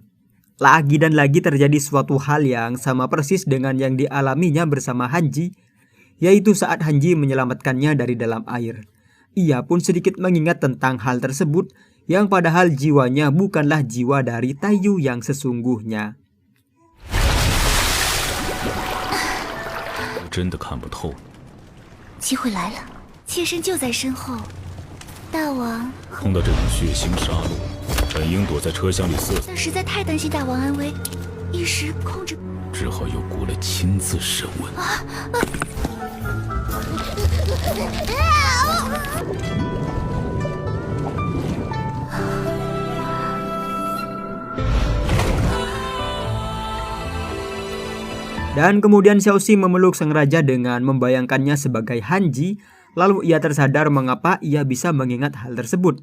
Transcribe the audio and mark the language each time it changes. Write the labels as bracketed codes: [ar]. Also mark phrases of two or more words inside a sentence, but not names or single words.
[id] Lagi dan lagi terjadi suatu hal yang sama persis dengan yang dialaminya bersama Hanji, yaitu saat Hanji menyelamatkannya dari dalam air. Ia pun sedikit mengingat tentang hal tersebut yang padahal jiwanya bukanlah jiwa dari Taiyu yang sesungguhnya. [zh] 真的看不透。机会来了，妾身就在身后。大王，碰到这种血腥杀戮，本应躲在车厢里瑟瑟，但实在太担心大王安危，一时控制。只好由国来亲自审问。 [id] Dan kemudian Xiaoxi memeluk sang raja dengan membayangkannya sebagai Hanji, lalu ia tersadar mengapa ia bisa mengingat hal tersebut.